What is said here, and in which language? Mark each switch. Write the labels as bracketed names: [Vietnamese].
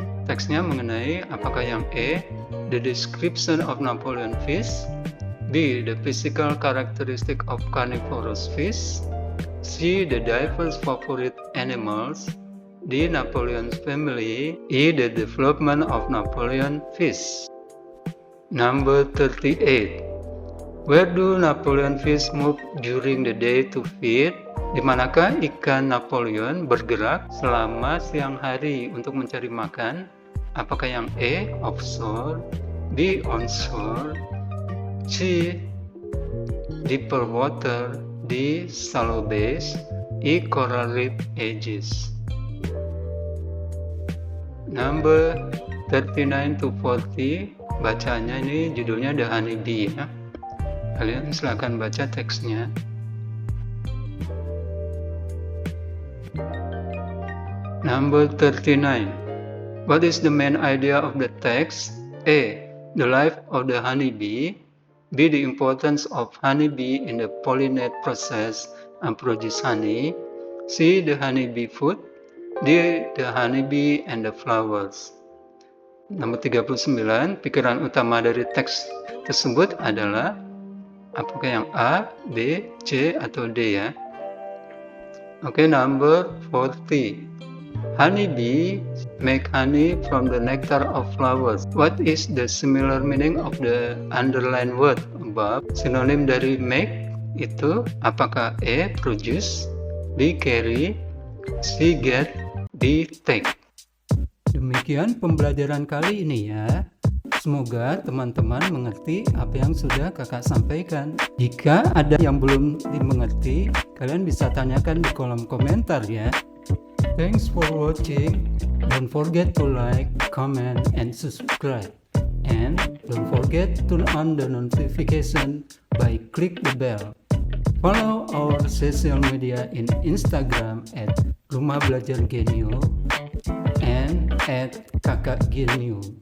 [Indonesian] Teksnya mengenai apakah yang [English] A, the description of Napoleon fish, B, the physical characteristic of carnivorous fish, C, the diverse favorite animals, D, Napoleon's family, E, the development of Napoleon fish. Number 38. Where do Napoleon fish move during the day to feed? [Indonesian] Di manakah ikan Napoleon bergerak selama siang hari untuk mencari makan? Apakah yang [English] A. offshore, B. onshore, C. deeper water, D. shallow bays, E. coral reef edges. Number 39 to 40. [Indonesian] Bacanya ini judulnya The Honey Bee ya. Kalian silakan baca teksnya. [English] Number 39. What is the main idea of the text? A. The life of the honeybee. B. The importance of honeybee in the pollinate process and produce honey. C. The honeybee food. D. The honeybee and the flowers. [Indonesian] Nomor 39. Pikiran utama dari teks tersebut adalah apakah yang A, B, C, atau D ya? [English] Oke, number 40. Honeybee make honey from the nectar of flowers. What is the similar meaning of the underlined word above? [Indonesian] Sinonim dari make itu apakah A. [English] produce, B. carry, C. get, D. take? [Indonesian] Demikian pembelajaran kali ini ya. Semoga teman-teman mengerti apa yang sudah kakak sampaikan. Jika ada yang belum dimengerti, kalian bisa tanyakan di kolom komentar ya. [English] Thanks for watching. Don't forget to like, comment, and subscribe. And don't forget to turn on the notification by click the bell. Follow our social media in Instagram at Rumah Belajar Genio and at Kakak Genio.